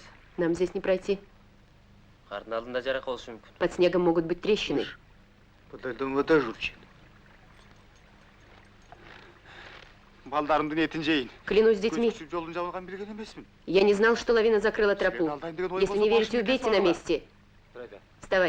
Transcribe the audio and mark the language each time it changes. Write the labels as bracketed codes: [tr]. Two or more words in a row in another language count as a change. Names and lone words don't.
[ru] Нам здесь не пройти. [kk] Қардың алдында жарақ болушы мүмкін. [ru] Под снегом могут быть трещины. Подойдем вода журчит. [kk] Балдарымдың етін жейін. [ru] Клянусь детьми, [kk] Көз түсіп жолын жабылған білген емеспін. [ru] я не знал, что лавина закрыла тропу. Если не верите, убейте на месте. Вставай.